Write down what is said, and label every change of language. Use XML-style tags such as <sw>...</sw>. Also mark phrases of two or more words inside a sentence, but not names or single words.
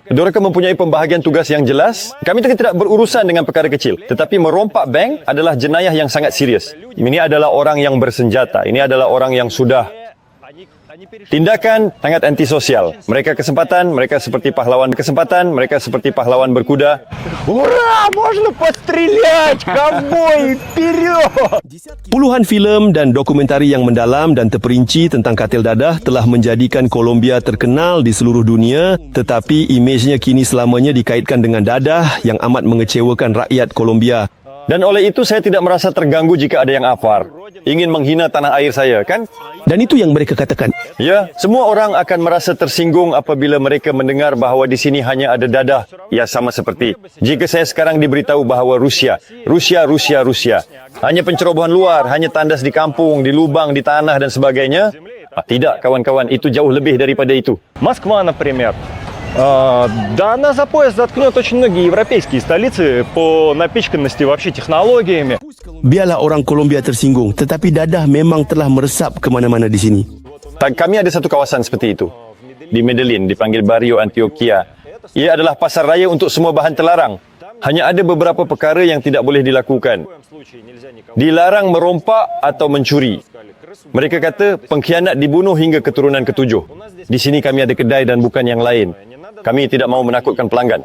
<ms>Mereka mempunyai pembahagian tugas yang jelas. Kami tidak berurusan dengan perkara kecil. Tetapi merompak bank adalah jenayah yang sangat serius. Ini adalah orang yang bersenjata. Ini adalah orang yang sudah tindakan sangat antisosial. Mereka seperti pahlawan berkuda.</ms> <ru>Ура! Можно пострелять! Ковбой, вперед!</ru> <ms>Puluhan filem dan dokumentari yang mendalam dan terperinci tentang kartel dadah telah menjadikan Kolombia terkenal di seluruh dunia, tetapi imejnya kini selamanya dikaitkan dengan dadah yang amat mengecewakan rakyat Kolombia. Dan oleh itu saya tidak merasa terganggu jika ada yang afar, ingin menghina tanah air saya, kan? Dan itu yang mereka katakan. Ya, semua orang akan merasa tersinggung apabila mereka mendengar bahawa di sini hanya ada dadah. Ya, sama seperti jika saya sekarang diberitahu bahawa Rusia. Hanya pencerobohan luar, hanya tandas di kampung, di lubang, di tanah dan sebagainya. Tidak, kawan-kawan, itu jauh lebih daripada itu.</ms> <ru>Москва, например. Да, она за пояс заткнет очень многие европейские столицы по напичканности вообще технологиями.</ru> <ms>Biarlah orang Kolombia tersinggung, tetapi dadah memang telah meresap ke mana-mana di sini. Kami ada satu kawasan seperti itu. Di Medellin, dipanggil Barrio Antioquia. Ia adalah pasar raya untuk semua bahan terlarang. Hanya ada beberapa perkara yang tidak boleh dilakukan. Dilarang merompak atau mencuri. Mereka kata pengkhianat dibunuh hingga keturunan ketujuh. Di sini kami ada kedai dan bukan yang lain. Kami tidak mau menakutkan pelanggan.</ms>